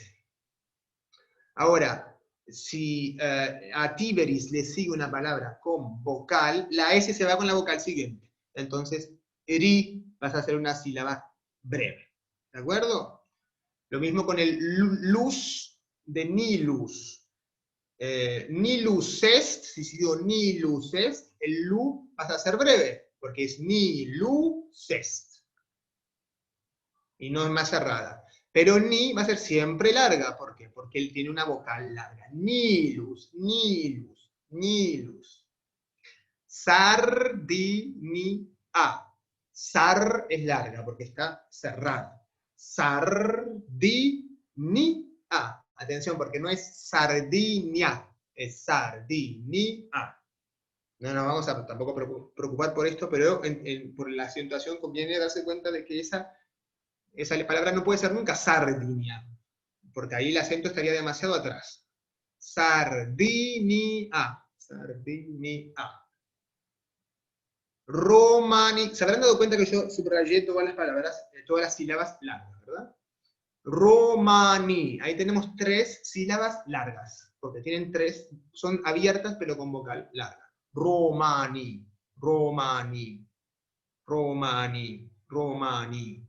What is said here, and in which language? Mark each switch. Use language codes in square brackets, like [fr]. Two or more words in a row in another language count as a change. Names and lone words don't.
[es] Ahora, si a Tiberis le sigue una palabra con vocal, la S se va con la vocal siguiente. Entonces, ri vas a hacer una sílaba breve. ¿De acuerdo? Lo mismo con el luz de nilus. [la] Nilus est, [es] si digo [la] nilus est, [es] el lu pasa a ser breve, porque es [la] nilus est. [es] Y no es más cerrada. Pero ni va a ser siempre larga. ¿Por qué? Porque él tiene una vocal larga. Nilus, nilus, nilus. Sardinia. Sar es larga porque está cerrada. Sardinia. Atención, porque no es sardinia, es sardinia. No nos vamos a tampoco preocupar por esto, pero por la acentuación conviene darse cuenta de que esa palabra no puede ser nunca sardinia, porque ahí el acento estaría demasiado atrás. Sardinia. Sardinia. Romani. Se habrán dado cuenta que yo subrayé todas las palabras, todas las sílabas largas, ¿verdad? Romani. Ahí tenemos 3 sílabas largas, porque tienen 3, son abiertas pero con vocal larga. Romani, Romani, Romani, Romani.